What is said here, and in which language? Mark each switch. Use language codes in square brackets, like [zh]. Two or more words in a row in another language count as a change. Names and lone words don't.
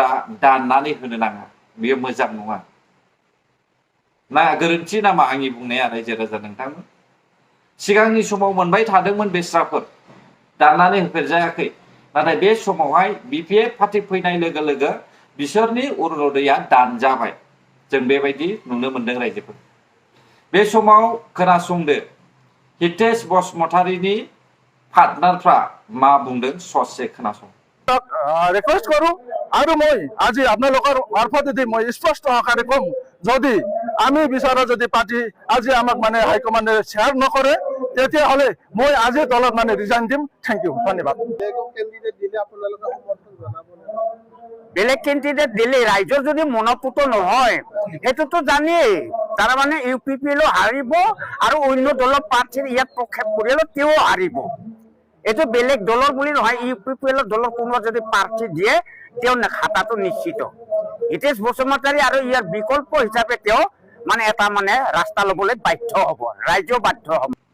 [brx] दाननानै होनो नाङा बेयो मोजां नङा ना गोरोन्थि नामा आंनि बुंनाया रायजो राजा नोंथांमोन सिगांनि समाव मोनबाय थादोंमोन बेस्राफोर दाननानै होफेरजायाखै नाथाय बे समावहाय बिपिएफ पार्टी फैनाय लोगो लोगो बिसोरनि अरुनदया दानजाबाय जों बेबायदि नुनो मोनदों रायजोफोर बे समाव खोनासंदो हितेश बसुमतारीनि पार्टनारफ्रा मा बुंदों ससे खोनासं [as] ৰিকুৱেষ্ট কৰোঁ আৰু মই আজি আপোনালোকৰ মাৰফতেদি মই স্পষ্ট আকাৰে ক'ম যদি আমি বিচাৰা যদি পাৰ্টি আজি আমাক মানে হাইকমাণ্ডে শ্বেয়াৰ নকৰে তেতিয়াহ'লে মই আজি দলত মানে ৰিজাইন দিম [en] thank you [as] ধন্যবাদ বেলেগ কেণ্ডিডেট দিলে ৰাইজৰ যদি মনোপুত নহয় সেইটোতো জানেই তাৰ মানে UPPL হাৰিব আৰু অন্য দলৰ প্ৰাৰ্থীৰ ইয়াত প্ৰক্ষেপ কৰিলে তেওঁ হাৰিব এইটো বেলেগ দলৰ বুলি নহয় UPPL দলৰ কোনোবা যদি প্ৰাৰ্থী দিয়ে তেওঁ খাতাটো নিশ্চিত হিতেশ বসুমতাৰী আৰু ইয়াৰ বিকল্প হিচাপে তেওঁ মানে এটা মানে ৰাস্তা ল'বলৈ বাধ্য হ'ব ৰাইজেও বাধ্য হ'ব